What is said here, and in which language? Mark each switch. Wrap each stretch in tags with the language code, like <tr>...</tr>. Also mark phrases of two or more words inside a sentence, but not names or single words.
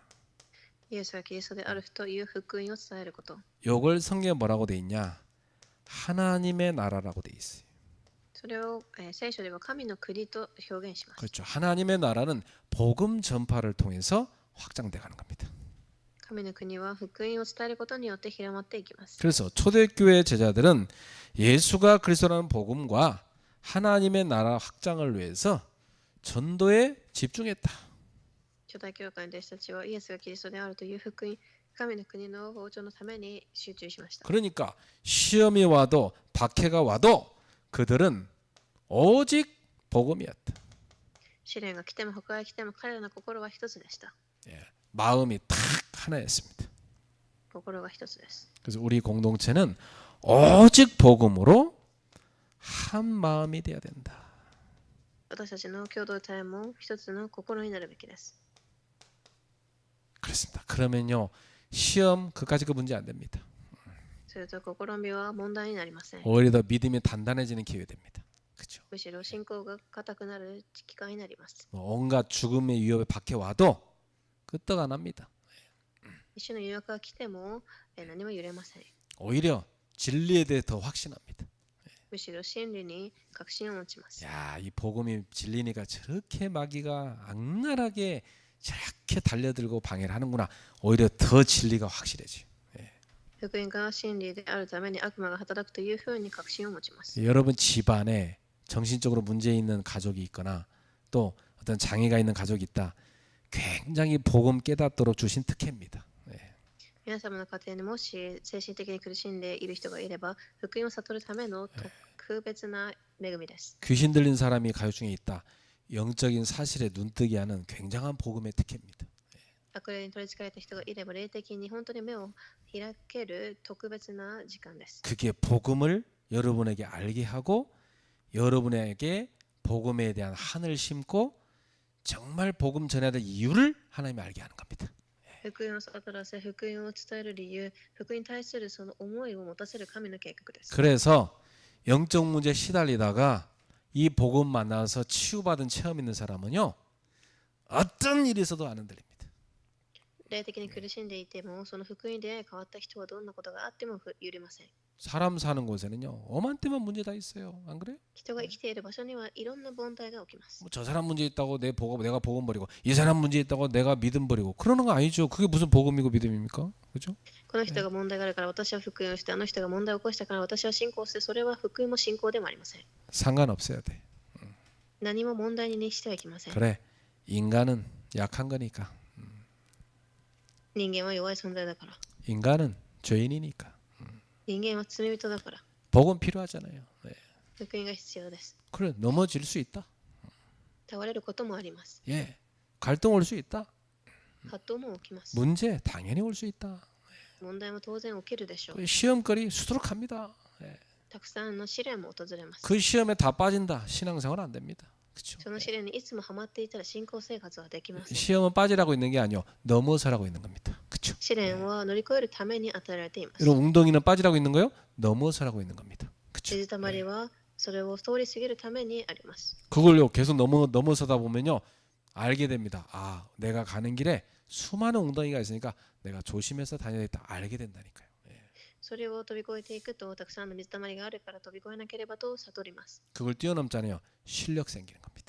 <ja>イエスはキリストであるという福音を伝えること。</ja> <ko>이걸 성경에 뭐라고 돼 있냐? 하나님의 나라라고 돼 있어요.</ko> <ja>それを聖書では神の国と表現します。</ja> <ko>그렇죠. 하나님의 나라는 복음 전파를 통해서 확장돼 가는 겁니다.</ko> <ja>神の国は福音を伝えることによって広まっていきます。</ja> <ko>그래서 초대교회 제자들은 예수가 그리스도라는 복음과 하나님의 나라 확장을 위해서 전도에 집중했다.</ko> <ja>初代教会の弟子たちはイエスがキリストであるという福音、神の国の膨張のために集中しました。</ja> <ko>그러니까 시험이 와도 박해가 와도 그들은 오직 복음이었다.</ko> <ja>試練が来ても迫害が来ても彼らの心は一つでした。</ja> <ko>마음이 딱 하나였습니다.</ko> <ja>心が一つです。</ja> <ko>그래서 우리 공동체는 오직 복음으로 한 마음이 되어야 된다.</ko> <ja>私たちの共同体も一つの心になるべきです。</ja> <ko>그렇습니다. 그러면요 시험 그까지 그 문제 안 됩니다.</ko> <ja>すると試みは問題になりません。</ja> <ko>오히려 더 믿음이 단단해지는 기회 됩니다. 그렇죠?</ko> <ja>むしろ信仰が固くなる機会になります。</ja> <ko>온갖 죽음의 위협에 박해 와도 끄떡 안 합니다.</ko> <ja>一種の誘惑が来ても何も揺れません。</ja> <ko>오히려 진리에 대해 더 확신합니다.</ko> <ja>むしろ真理に確信を持ちます。</ja> <ko>야, 이 복음이 진리니까 저렇게 마귀가 악랄하게 저렇게 달려들고 방해를 하는구나. 오히려 더 진리가 확실해져요.</ko> <ja>福音が真理であるために悪魔が働くというふうに確信を持ちます。</ja> <ko>여러분 집안에 정신적으로 문제 있는 가족이 있거나 또 어떤 장애가 있는 가족이 있다. 굉장히 복음 깨닫도록 주신 특혜입니다.</ko> <ja>皆様の家庭にもし精神的に苦しんでいる人がいれば、福音を悟るための特別な恵みです。</ja> <ko>귀신 들린 사람이 가족 중에 있다. 영적인 사실에 눈뜨게 하는 굉장한 복음의 특혜입니다.</ko> <ja>悪霊に取り憑かれた人がいれば、霊的に本当に目を開ける特別な時間です。</ja> <ko>그게 복음을 여러분에게 알게 하고 여러분에게 복음에 대한 한을 심고 정말 복음 전해야 될 이유를 하나님이 알게 하는 겁니다.</ko> <ja>福音を悟らせ、福音を伝える理由、福音に対するその思いを持たせる神の計画です。</ja> <ko>그래서 영적 문제에 시달리다가 이 복음 만나서 치유받은 체험 있는 사람은요. 어떤 일이 있어도 안 흔들립니다.</ko> <ja>霊的に苦しんでいても、その福音に出会い変わった人はどんなことがあっても揺れません。</ja> <ko>사람 사는 곳에는요. 어만때만 문제 다 있어요. 안 그래요?</ko> <ja>人が生きている場所にはいろんな問題が起きます。</ja> <ko>뭐 저 사람 문제 있다고 내가 복음 버리고 이 사람 문제 있다고 내가 믿음 버리고 그러는 거 아니죠. 그게 무슨 복음이고 믿음입니까? 그죠?</ko> <ja>この人が問題があるから私は福音をして、あの人が問題を起こしたから私は信仰をして、それは福音も信仰でもありません。</ja> <ko>상관없어야 돼.</ko> <ja>何も問題にしてはいけません。</ja> <ko>그래. 인간은 약한 거니까.</ko> <ja>人間は弱い存在だから。</ja> <ko>인간은 죄인이니까.</ko> <ja>人間は罪人だから。</ja> <ko>복음 필요하잖아요. 네.</ko> <ja>福音が必要です。</ja> <ko>그래 넘어질 수 있다.</ko> <ja>倒れることもあります。</ja> <ko>예. 갈등 올 수 있다.</ko> <ja>葛藤も起きます。</ja> <ko>문제 당연히 올 수 있다.</ko> <ja>問題も当然起きるでしょう。</ja> <ko>그 시험거리 수두룩합니다. 예.</ko> <ja>たくさんの試練も訪れます。</ja> <ko>그 시험에 다 빠진다. 신앙생활 안 됩니다. 그렇죠?</ko> <ja>その試練にいつもハマっていたら信仰生活はできません。</ja> <ko>시험은 빠지라고 있는 게 아니요. 넘어서라고 있는 겁니다. 그렇죠?</ko> <ja>試練は乗り越えるために与えられています。</ja> <ko>이런 웅덩이는 빠지라고 있는 거요. 넘어서라고 있는 겁니다. 그렇죠?</ko> <ja>水たまりはそれを通り過ぎるためにあります。</ja> <ko>그걸요. 계속 넘어서다 보면요. 알게 됩니다. 아, 내가 가는 길에 수많은 웅덩이가 있으니까 내가 조심해서 다녀야겠다. 알게 된다니까요. 예.</ko> <ja>それを飛び越えていくと、たくさんの水たまりがあるから飛び越えなければと悟ります。</ja> <ko>그걸 뛰어넘잖아요. 실력 생기는 겁니다.</ko>